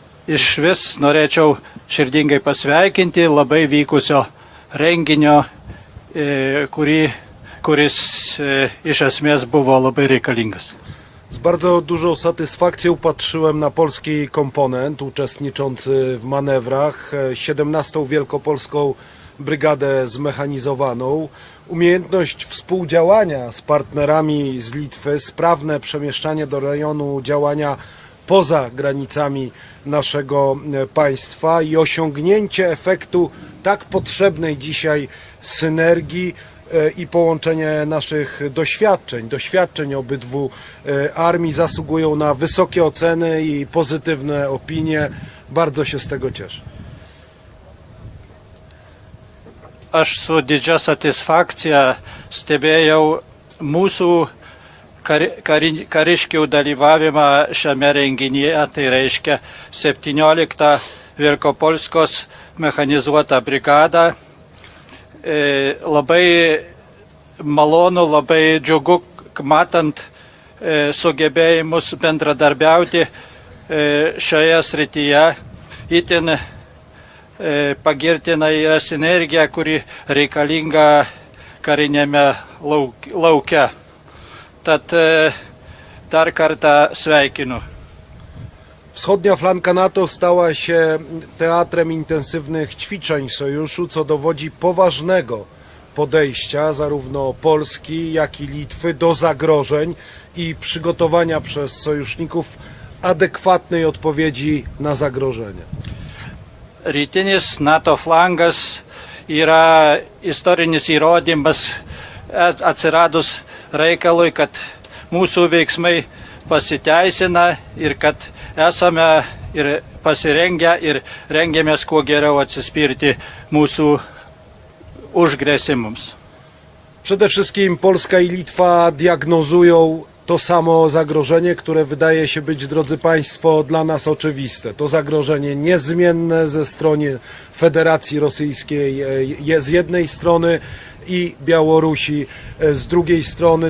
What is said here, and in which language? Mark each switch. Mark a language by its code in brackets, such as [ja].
[lt] Iš vis norėčiau širdingai pasveikinti labai vykusio renginio, kurį kuris iš esmės buvo labai reikalingas. [pl] Z bardzo dużą satysfakcją patrzyłem na polski komponent uczestniczący w manewrach, 17. Wielkopolską Brygadę Zmechanizowaną. Umiejętność współdziałania z partnerami z Litwy, sprawne przemieszczanie do rejonu działania poza granicami naszego państwa i osiągnięcie efektu tak potrzebnej dzisiaj synergii i połączenie naszych doświadczeń obydwu armii zasługują na wysokie oceny i pozytywne opinie. Bardzo się z tego cieszę. [lt] Aš su didžia satisfakcija stebėjau mūsų kariškių dalyvavimą šiame renginyje, tai reiškia 17 Wielkopolskos mechanizuotą brigadą. Labai malonu, labai džiugu, matant sugebėjimus bendradarbiauti šioje srityje. Itin pagirtina yra sinergija, kuri reikalinga karinėme lauke. Tad dar kartą sveikinu. [pl] Wschodnia flanka NATO stała się teatrem intensywnych ćwiczeń sojuszu, co dowodzi poważnego podejścia zarówno Polski, jak i Litwy do zagrożeń i przygotowania przez sojuszników adekwatnej odpowiedzi na zagrożenia. [lt] Rytinis NATO flangas yra istorinis įrodymas atsiradus reikalui, kad mūsų veiksmai pasiteisina ir kad esame ir pasirengę ir rengiamės kuo geriau atsispirti mūsų užgrėsimams. [pl] Przede wszystkim Polska i Litwa diagnozują to samo zagrożenie, które wydaje się być, drodzy Państwo, dla nas oczywiste. To zagrożenie niezmienne ze strony Federacji Rosyjskiej z jednej strony i Białorusi z drugiej strony.